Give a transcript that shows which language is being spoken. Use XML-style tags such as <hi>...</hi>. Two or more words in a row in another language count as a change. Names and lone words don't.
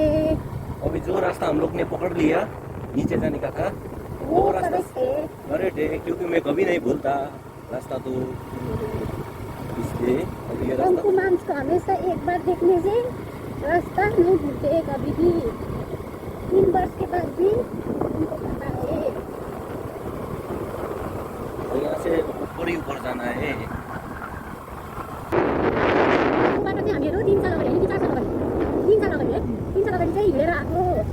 <hi>अभी जो रास्ता हम लोग ने पकड़ लिया नीचे जाने का था, वो रास्ता करेक्ट है, क्योंकि मैं कभी नहीं भूलता रास्ता, तो इसलिए अभी ये रास्ता मांस को हमेशा एक बार देखने से रास्ता नहीं भूलते कभी भी। 3 वर्ष के बाद भी उनको पता है। यहाँ से ऊपर ही ऊपर जाना है।</hi> <ne>हामीहरू 3 साल अगाडि 4 साल अगाडि 3 साल अगाडि चाहिँ हिँडेर आएको</ne>